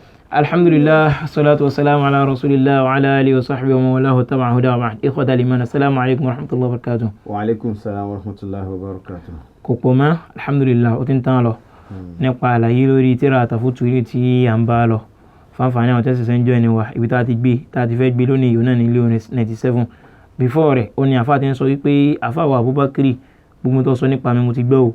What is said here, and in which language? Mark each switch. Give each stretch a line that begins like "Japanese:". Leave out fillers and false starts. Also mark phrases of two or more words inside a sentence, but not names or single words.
Arabic: الحمد لله والصلاة والسلام على رسول الله وعلى آله وصحبه ومولاه تابع الهدى وبعد. إخوة الإيمان، السلام عليكم ورحمة الله وبركاته. وعليكم السلام ورحمة الله وبركاته.
Yoruba: Kò pọ̀ mọ́, alhamdulillah, ó ti ń tán lọ. Nípa àlàyé lórí tírà Tafutu ilé tí à ń bá lọ. Fáǹfààní àwọn tẹ́sí sẹ́ńjọ́ ẹni wa, ibi tá a ti fẹ́ gbé lónìí yóò náà ní ilé orin 97. Before rẹ̀, ó ní àfáà ti ń sọ wípé àfáà wa Abubakar gbogbo tó sọ nípa mi mo ti gbọ́ o.